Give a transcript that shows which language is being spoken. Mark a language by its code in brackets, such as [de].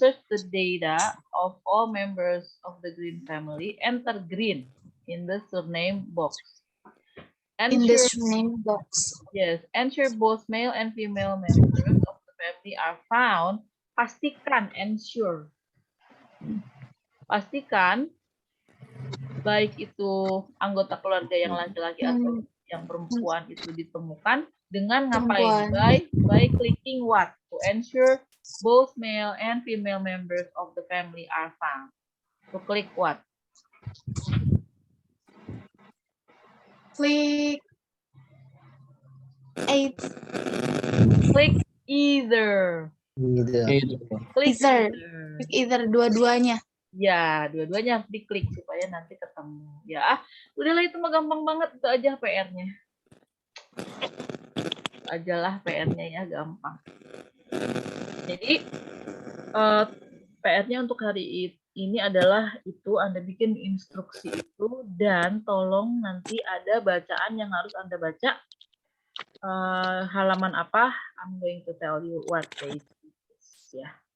[en] the data of all members of the Green family, enter Green in the surname box. In the surname box. Yes, ensure both male and female members of the family are found. Ensure. [id] Pastikan baik itu anggota keluarga yang laki-laki atau yang perempuan itu ditemukan dengan ngapain? [en] By clicking what? To ensure both male and female members of the family are found. To click what? Click either. Click either dua-duanya. [id] Ya, dua-duanya harus diklik supaya nanti ketemu. Ya, udahlah itu mah gampang banget, itu aja PR-nya. Ajalah PR-nya ya, gampang. Jadi PR-nya untuk hari ini adalah itu Anda bikin instruksi itu dan tolong nanti ada bacaan yang harus Anda baca. Halaman apa? [en] I'm going to tell you what page is ya.